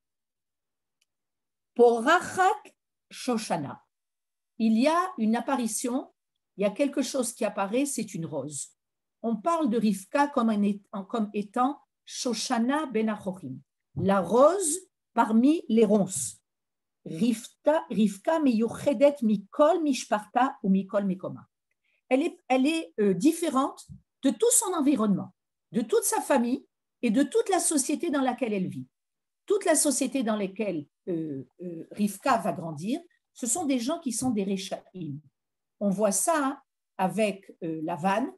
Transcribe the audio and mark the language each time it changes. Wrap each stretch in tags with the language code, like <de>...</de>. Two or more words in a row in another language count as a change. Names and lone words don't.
<fr>Pour</fr> <he>רחק שושנה,</he> <fr>il y a une apparition, il y a quelque chose qui apparaît, c'est une rose. On parle de Rivka comme étant</fr> <he>שושנה בין החוחים,</he> <fr>la rose parmi les ronces.</fr> <he>רבקה מיוחדת מכל משפחתה ו מכל מקומה.</he> <fr>Elle est différente de tout son environnement, de toute sa famille et de toute la société dans laquelle elle vit. Toute la société dans laquelle Rivka va grandir, ce sont des gens qui sont des Rechaïm. On voit ça avec Lavan.</fr>